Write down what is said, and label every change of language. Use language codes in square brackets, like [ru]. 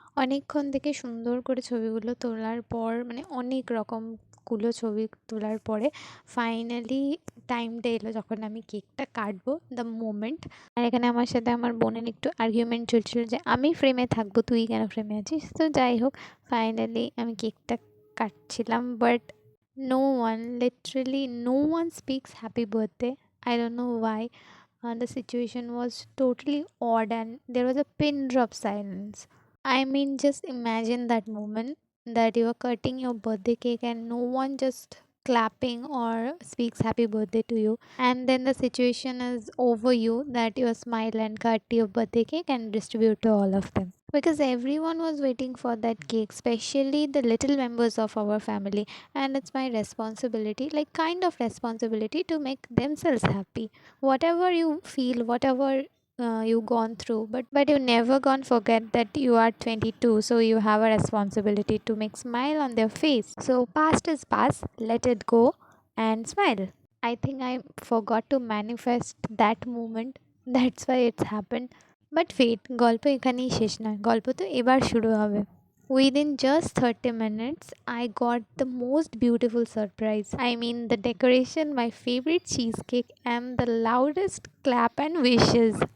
[bn] অনেকক্ষণ থেকে সুন্দর করে ছবিগুলো তোলার পর, মানে অনেক রকমগুলো ছবি তোলার পরে ফাইনালি টাইমটা এলো যখন আমি কেকটা কাটবো, দ্য মোমেন্ট। আর এখানে আমার সাথে আমার বোনের একটু আর্গুমেন্ট চলছিল যে আমি ফ্রেমে থাকবো, তুই কেন ফ্রেমে আছিস। তো যাই হোক, ফাইনালি আমি কেকটা কাটছিলাম, [en] But no one, literally no one speaks happy birthday. I don't know why. The situation was totally odd and there was a pin drop silence. I mean, just imagine that moment that you are cutting your birthday cake and no one just clapping or speaks happy birthday to you, and then the situation is over you that you smile and cut your birthday cake and distribute to all of them, because everyone was waiting for that cake, especially the little members of our family. And it's my responsibility, like kind of responsibility, to make themselves happy. Whatever you feel, whatever you gone through, but you never gonna forget that you are 22, so you have a responsibility to make smile on their face. So past is past, let it go and smile. I think I forgot to manifest that moment, that's why it's happened. [bn] But ফেট গল্প এখানেই শেষ নয়, গল্প তো এবার শুরু হবে। [en] Within just 30 minutes, I got the most beautiful surprise. I mean, the decoration, my favorite cheesecake, and the loudest clap and wishes.